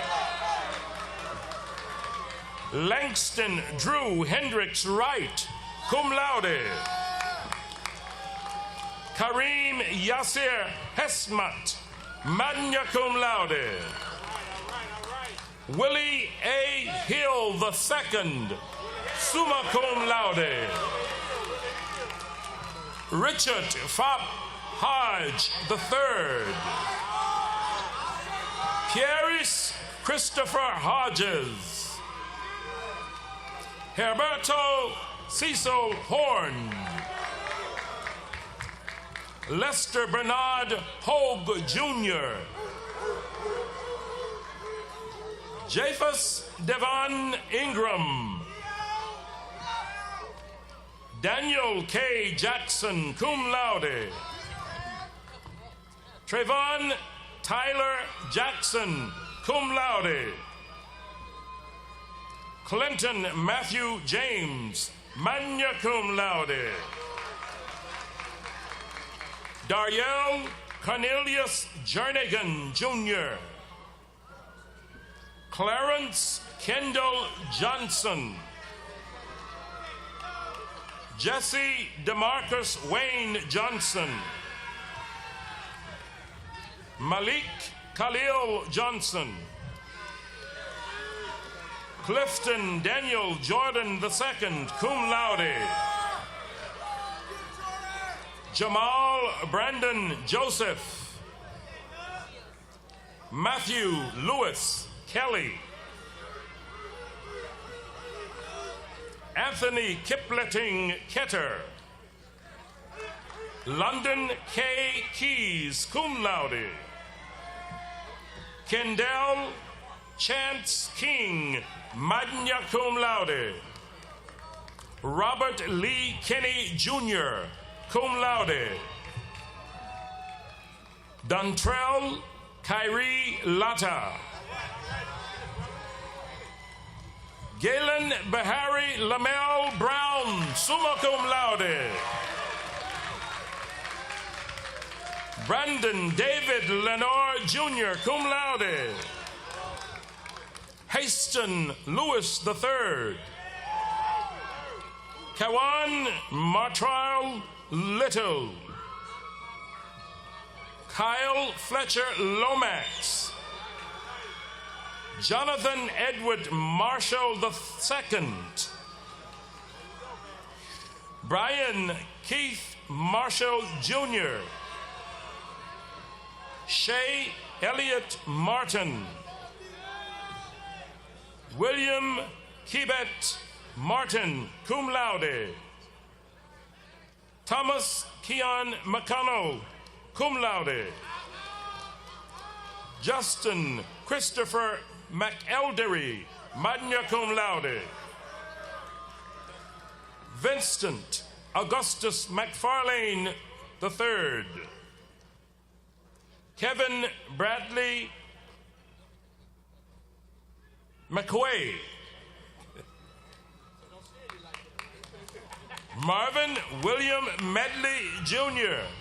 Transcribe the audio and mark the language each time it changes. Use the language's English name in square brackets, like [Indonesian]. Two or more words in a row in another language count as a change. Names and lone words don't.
[English] Langston Drew Hendricks Wright, [Latin] cum laude. [English] Kareem Yasser Hesmat, [Latin] magna cum laude. [English] Willie A. Hill II, [Latin] summa cum laude. [English] Richard Fop Hodge III. Pieris Christopher Hodges. Herberto Cecil Horn. Lester Bernard Hogue Jr. Japhus Devon Ingram. Daniel K. Jackson, [Latin] cum laude. [English] Trayvon Tyler Jackson, [Latin] cum laude. [English] Clinton Matthew James, [Latin] magna cum laude. [English] Dariel Cornelius Jernigan, Jr. Clarence Kendall Johnson. Jesse DeMarcus Wayne Johnson. Malik Khalil Johnson. Clifton Daniel Jordan II, [Latin] cum laude. [English] Jamal Brandon Joseph. Matthew Lewis Kelly. Anthony Kipleting Ketter. London K. Keys, [Latin] cum laude. [English] Kendall Chance King, [Latin] magna cum laude. [English] Robert Lee Kenny Jr., [Latin] cum laude. [English] Dontrell Kyrie Latta. Galen Bahari Lamel Brown, [Latin] summa cum laude. [English] Brandon David Lenore Jr., [Latin] cum laude. [English] Haston Lewis III. Kawan Martrell Little. Kyle Fletcher Lomax. Jonathan Edward Marshall II. Brian Keith Marshall Jr. Shay Elliott Martin. William Kibet Martin, [Latin] cum laude. [English] Thomas Keon McConnell, [Latin] cum laude. [English] Justin Christopher McElderry, [Latin] magna cum laude. [English] Vincent Augustus McFarlane III. Kevin Bradley McQuay. Marvin William Medley Jr.